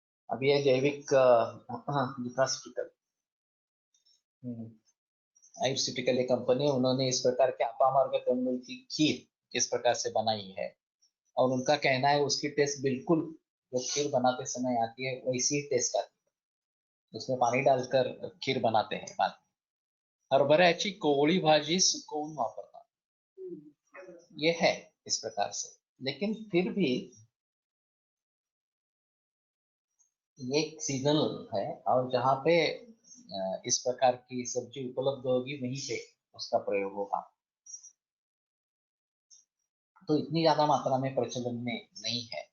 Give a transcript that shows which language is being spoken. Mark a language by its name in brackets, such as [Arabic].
[Hindi] अब ये जैविक न्यूट्रास्यूटिकल आयुर्सिटिकल कंपनी है, उन्होंने इस प्रकार के अपामार्ग तंडुल की खीर इस प्रकार से बनाई है, और उनका कहना है उसकी टेस्ट बिल्कुल जो खीर बनाते समय आती है वैसी ही टेस्ट आती है, उसमें पानी डालकर खीर बनाते हैं बाद में। [Marathi] हरभऱ्याची कोवळी भाजी सुकवून वापरतात, [Hindi] ये है इस प्रकार से। लेकिन फिर भी ये सीजनल है, और जहाँ पे इस प्रकार की सब्जी उपलब्ध होगी वहीं पे उसका प्रयोग होगा, तो इतनी ज्यादा मात्रा में प्रचलन में नहीं है।